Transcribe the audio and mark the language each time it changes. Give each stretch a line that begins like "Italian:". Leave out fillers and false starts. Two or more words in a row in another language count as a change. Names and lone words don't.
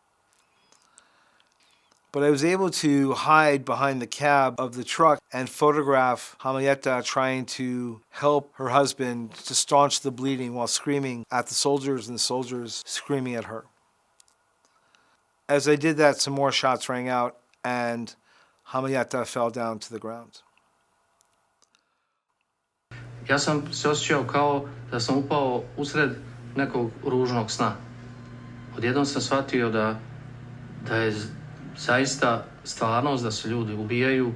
English: But I was able to hide behind the cab of the truck and photograph Hamieta trying to help her husband to staunch the bleeding while screaming at the soldiers and the soldiers screaming at her. As I did that, some more shots rang out and Hamieta fell down to the ground.
Bosnian: Ja sam se osjećao kao da sam upao usred nekog ružnog sna. Odjednom sam shvatio da je zaista stvarnost, da se ljudi ubijaju.